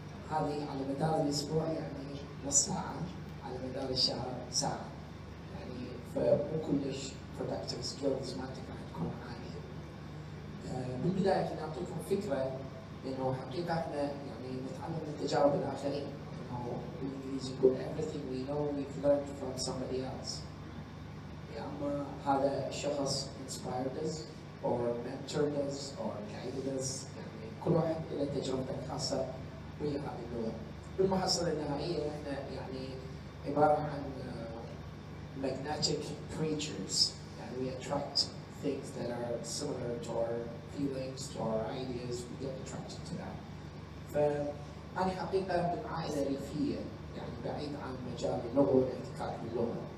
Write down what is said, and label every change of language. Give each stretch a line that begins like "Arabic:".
Arabic: هذه على مدار الأسبوع يعني نص ساعة، على مدار الشهر ساعة. يعني فمو كلش
English: productive skills
Arabic: مالتك راح تكون عالية. بالبداية كنا نعطيكم فكرة إنه حقيقة احنا يعني نتعلم من تجارب الآخرين. إنه بالإنجليزي يقول
English: everything we know we've learned from somebody else.
Arabic: يا أما هذا الشخص
English: inspired us or mentored us or guided us.
Arabic: يعني كل واحد له تجربته الخاصة ويا هذه اللغة. بالمحصلة النهائية احنا يعني عبارة عن
English: magnetic creatures. يعني we attract things that are similar to our feelings, to our ideas. We get attracted to that.
Arabic: فأنا حقيقة من عائلة ريفية، يعني بعيد عن مجال اللغة والاحتكاك باللغة.